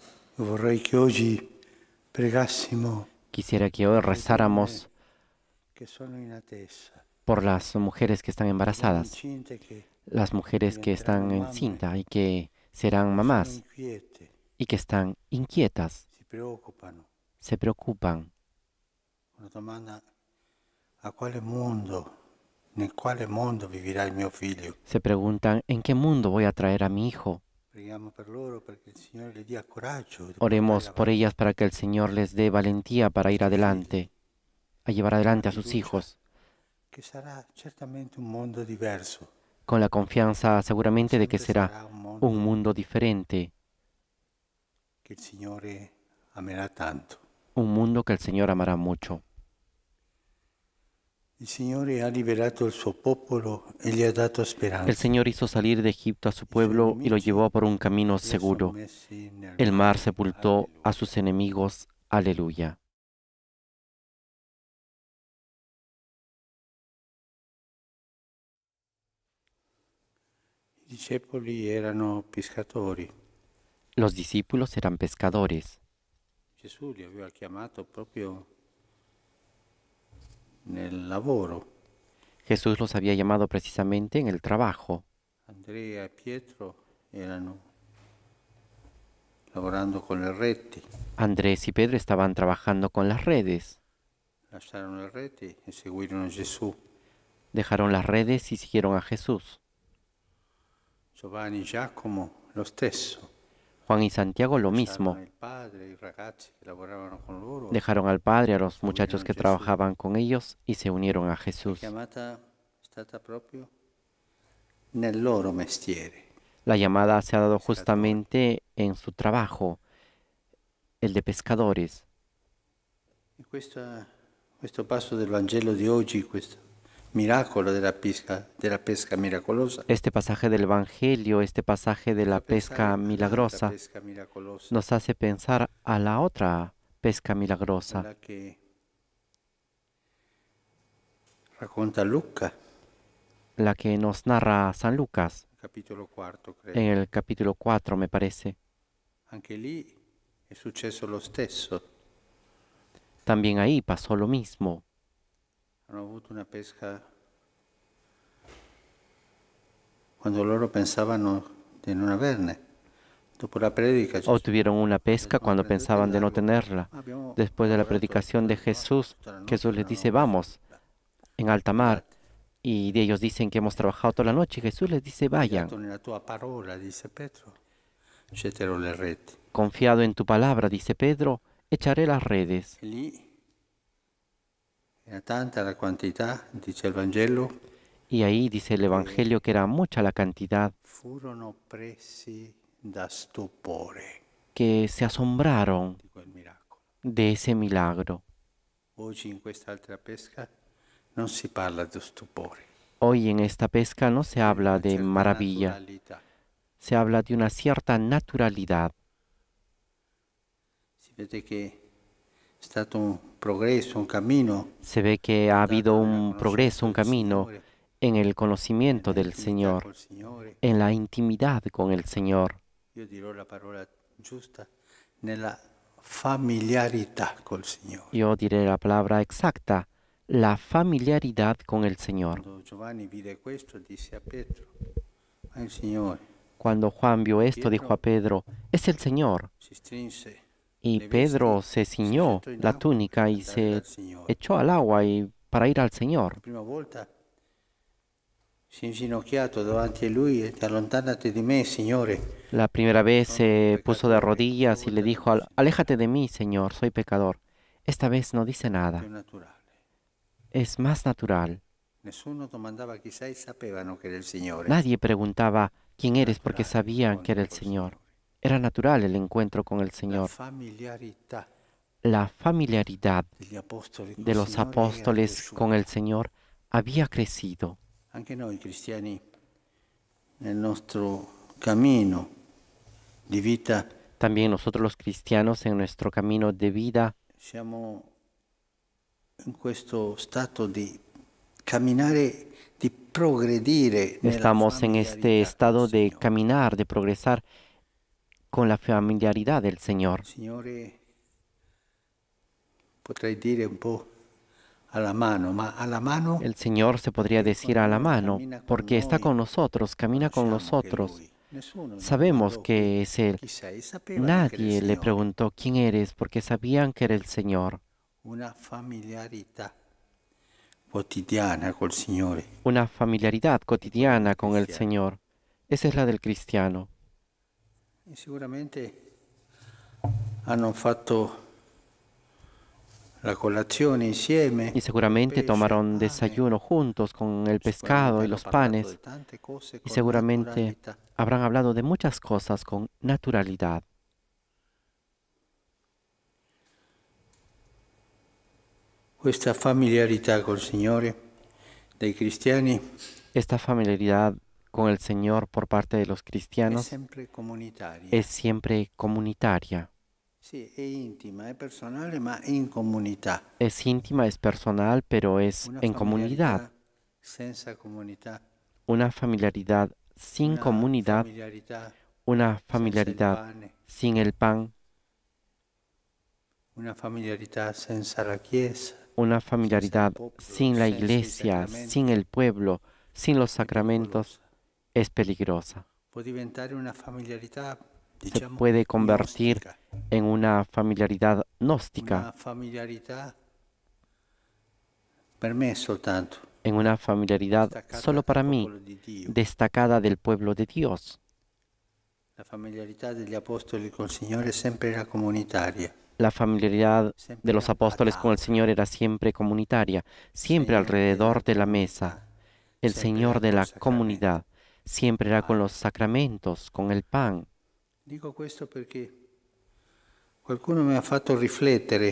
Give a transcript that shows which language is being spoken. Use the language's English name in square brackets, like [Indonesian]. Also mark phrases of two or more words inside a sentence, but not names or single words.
[Italian] Vorrei che oggi pregassimo [Spanish] Quisiera que hoy [Italian] per le donne [Spanish] rezáramos [Italian] che sono in attesa, [Spanish] por las mujeres que están [Italian] per le donne [Spanish] embarazadas, [Italian] incinte che [Spanish] las mujeres que [Italian] diventeranno [Spanish] están [Italian] mamme, [Spanish] encinta y que serán [Italian] che sono [Spanish] mamás [Italian] inquiete, [Spanish] y que están inquietas, [Italian] si preoccupano, [Spanish] se preocupan, [Italian] una domanda: a quale mondo, nel quale mondo vivirà il mio figlio? [Spanish] se preguntan en qué mundo voy a traer a mi hijo. [Italian] Preghiamo per loro perché il Signore le dia coraggio di portare [Spanish] Oremos por [Italian] avanti [Spanish] ellas para que el Señor les dé valentía [Italian] i [Spanish] para ir [Italian] suoi figli, [Spanish] adelante, a llevar [Italian] con la [Spanish] adelante a sus [Italian] fiducia [Spanish] hijos, [Italian] che sarà certamente un mondo diverso, [Spanish] con la confianza [Italian] ma [Spanish] seguramente de que [Italian] sempre [Spanish] será [Italian] sarà un [Spanish] un [Italian] mondo [Spanish] mundo diferente, [Italian] che il Signore amerà tanto. [Spanish] un mundo que el Señor amará mucho. [Italian] Il Signore ha liberato il suo popolo e gli ha dato [Spanish] El [Italian] speranza. [Spanish] Señor hizo salir de Egipto a su [Italian] I suoi [Spanish] pueblo y lo [Italian] nemici [Spanish] llevó por un camino [Italian] li ha [Spanish] seguro. [Italian] sommessi nel [Spanish] El mar [Italian] mare. [Spanish] sepultó a [Italian] Alleluia. [Spanish] sus enemigos. Aleluya. [Italian] I discepoli erano pescatori. [Spanish] Los discípulos eran pescadores. [Italian] Gesù li aveva chiamato proprio nel lavoro. [Spanish] Jesús los había llamado precisamente en el trabajo. [Italian] Andrea e Pietro erano lavorando con le reti. [Spanish] Andrés y Pedro estaban trabajando con las redes. [Italian] Lasciarono le reti e seguirono Gesù. [Spanish] Dejaron las redes y siguieron a Jesús. [Italian] Giovanni e Giacomo lo stesso. [Spanish] Juan y Santiago lo [Italian] Lasciarono [Spanish] mismo. [Italian] il padre, i ragazzi che lavoravano con loro, [Spanish] Dejaron al Padre, a los muchachos [Italian] seguirono [Spanish] que [Italian] Gesù. [Spanish] trabajaban con ellos y se unieron a [Italian] La [Spanish] Jesús. [Italian] chiamata è stata proprio nel loro mestiere, [Spanish] La llamada se ha dado [Italian] pescatori. [Spanish] justamente en su trabajo, el de pescadores. [Italian] E questo passo del Vangelo di oggi, questo miracolo della pesca miracolosa, [Spanish] Este pasaje del Evangelio, este pasaje de [Italian] ci [Spanish] la [Italian] fa [Spanish] pesca [Italian] pensare all'altra [Spanish] milagrosa, [Italian] pesca miracolosa, [Spanish] nos hace pensar a la otra pesca milagrosa, [Italian] quella che racconta Luca, [Spanish] la que nos narra San Lucas [Italian] capitolo 4, [Spanish] en [Italian] credo. [Spanish] el capítulo 4, me parece. [Italian] Anche lì è successo lo stesso. [Spanish] También ahí pasó lo mismo. [Italian] Hanno avuto una pesca quando loro pensavano di non averne. Dopo la predica Gesù [Spanish] Obtuvieron una [Italian] manda [Spanish] pesca [Italian] a [Spanish] cuando [Italian] prendete il [Spanish] pensaban de no [Italian] largo. [Spanish] tenerla. [Italian] Abbiamo [Spanish] Después de la [Italian] lavorato [Spanish] predicación de Jesús, [Italian] tutta la notte, [Spanish] Jesús les [Italian] non [Spanish] dice, [Italian] abbiamo visto [Spanish] vamos, [Italian] nulla. [Spanish] en alta mar. [Italian] Andate. [Spanish] Y de ellos dicen que hemos trabajado toda la noche. Y Jesús les dice, vayan, [Italian] Fidato nella tua parola, disse Pietro, getterò le reti. [Spanish] confiado en tu palabra, dice Pedro, echaré las redes. [Italian] E lì era tanta la quantità, dice il Vangelo, [Spanish] Y ahí dice el [Italian] che [Spanish] Evangelio que era mucha la cantidad, [Italian] furono presi da stupore [Spanish] que se asombraron [Italian] di quel miracolo. [Spanish] de ese milagro. [Italian] Oggi in quest'altra pesca non si parla di stupore, [Spanish] Hoy en esta pesca no se [Italian] di [Spanish] habla [Italian] una [Spanish] de [Italian] certa [Spanish] maravilla, [Italian] naturalità. [Spanish] se habla de una cierta naturalidad. [Italian] Si vede che è stato un progresso, un cammino [Spanish] Se ve que ha habido [Italian] dato nella [Spanish] un progreso, [Italian] conoscenza [Spanish] un [Italian] del [Spanish] camino [Italian] Signore, [Spanish] en el conocimiento [Italian] nella [Spanish] del [Italian] intimità [Spanish] Señor, [Italian] col Signore. [Spanish] en la intimidad con el Señor. [Italian] Io dirò la parola giusta, nella familiarità col Signore. [Spanish] Yo diré la palabra exacta, la familiaridad con el Señor. [Italian] Quando Giovanni vide questo, disse a Pietro, ma il Signore. [Spanish] Cuando Juan vio esto, dijo a [Italian] Pietro [Spanish] Pedro, es el Señor. [Italian] si strinse [Spanish] Y [Italian] le vesti, [Spanish] Pedro se [Italian] si [Spanish] ciñó [Italian] gettò in [Spanish] la [Italian] acqua per [Spanish] túnica y [Italian] andare [Spanish] se [Italian] dal Signore. [Spanish] echó al agua y para ir al Señor. [Italian] La prima volta si è inginocchiato davanti a lui e allontanati di me, Signore. [Spanish] La primera vez [Italian] Sono un [Spanish] se puso de [Italian] peccatore. Questa [Spanish] rodillas y le [Italian] volta [Spanish] dijo, [Italian] dopo, Signore, [Spanish] Aléjate de mí, Señor, soy pecador. Esta vez no dice [Italian] più [Spanish] nada, [Italian] naturale. [Spanish] es más natural. [Italian] Nessuno domandava chi sei, sapevano che era il Signore. [Spanish] Nadie preguntaba quién eres porque [Italian] Naturale [Spanish] sabían que era [Italian] l'incontro [Spanish] el [Italian] col [Spanish] Señor. [Italian] Signore. [Spanish] Era natural el encuentro con el [Italian] La [Spanish] Señor. [Italian] familiarità [Spanish] La familiaridad [Italian] degli apostoli col [Spanish] de los [Italian] Signore era [Spanish] apóstoles con el [Italian] cresciuta. [Spanish] Señor había crecido. [Italian] Anche noi cristiani nel nostro cammino di vita [Spanish] También nosotros los cristianos en nuestro camino de vida [Italian] siamo in questo stato di camminare, di progredire nella [Spanish] estamos en este [Italian] familiarità col [Spanish] estado de [Italian] Signore. [Spanish] caminar, de progresar con la familiaridad del Señor. [Italian] Signore, potrei dire un po' alla mano, ma alla mano [Spanish] El Señor se podría [Italian] perché [Spanish] decir [Italian] con [Spanish] a la [Italian] noi, [Spanish] mano, [Italian] cammina con [Spanish] porque está [Italian] noi, [Spanish] con nosotros, camina con [Italian] conosciamo che è [Spanish] nosotros. [Italian] Lui. Nessuno gli [Spanish] Sabemos [Italian] domandò [Spanish] que es Él. [Italian] chi sei, sapevano che era il [Spanish] Nadie le [Italian] Signore. [Spanish] preguntó quién eres, porque sabían que era el Señor. [Italian] Una familiarità quotidiana col Signore. [Spanish] Una familiaridad [Italian] È quella del [Spanish] cotidiana con el [Italian] cristiano. [Spanish] Señor. Esa es la del cristiano. [Italian] E sicuramente hanno fatto la colazione insieme, [Spanish] Y [Italian] con il [Spanish] seguramente [Italian] pesce, il [Spanish] tomaron [Italian] pane. [Spanish] desayuno juntos con el [Italian] Sicuramente [Spanish] pescado y [Italian] hanno [Spanish] los [Italian] parlato di [Spanish] panes. [Italian] tante cose [Spanish] Y [Italian] con [Spanish] seguramente [Italian] naturalità. [Spanish] habrán hablado de muchas cosas con naturalidad. [Italian] Questa familiarità col Signore dei cristiani [Spanish] Esta familiaridad con el Señor por parte de los [Italian] è [Spanish] cristianos [Italian] sempre comunitaria. [Spanish] es siempre comunitaria. [Italian] Sì, è intima, è personale, ma in comunità. [Spanish] Es íntima, es personal, pero es [Italian] Una [Spanish] en comunidad. [Italian] familiarità senza comunità, [Spanish] Una familiaridad sin [Italian] una [Spanish] comunidad, [Italian] familiarità [Spanish] una [Italian] senza il [Spanish] familiaridad [Italian] pane, [Spanish] sin el pan, [Italian] una familiarità senza la Chiesa, [Spanish] una [Italian] senza il [Spanish] familiaridad [Italian] popolo, [Spanish] sin la [Italian] senza i [Spanish] iglesia, [Italian] sacramenti, [Spanish] sin el pueblo, sin los [Italian] è [Spanish] sacramentos, [Italian] pericolosa. [Spanish] es peligrosa. [Italian] Può diventare una familiarità, [Spanish] Se [Italian] diciamo, [Spanish] puede convertir [Italian] gnostica, [Spanish] en una familiaridad [Italian] una [Spanish] gnóstica, [Italian] familiarità per me soltanto, [Spanish] en una familiaridad [Italian] staccata [Spanish] solo para [Italian] dal [Spanish] mí, [Italian] popolo di Dio. [Spanish] destacada del pueblo de Dios. [Italian] La familiarità degli apostoli col Signore sempre era comunitaria, [Spanish] La familiaridad de [Italian] sempre [Spanish] los [Italian] era a [Spanish] apóstoles con el [Italian] tavola, [Spanish] Señor era siempre comunitaria, siempre [Italian] Signore della [Spanish] alrededor de la mesa. [Italian] comunità, [Spanish] El [Italian] sempre [Spanish] Señor [Italian] era [Spanish] de [Italian] col [Spanish] la [Italian] sacramento. [Spanish] comunidad siempre era con [Italian] Pane. [Spanish] los sacramentos, con el pan. [Italian] Dico questo perché qualcuno mi ha fatto riflettere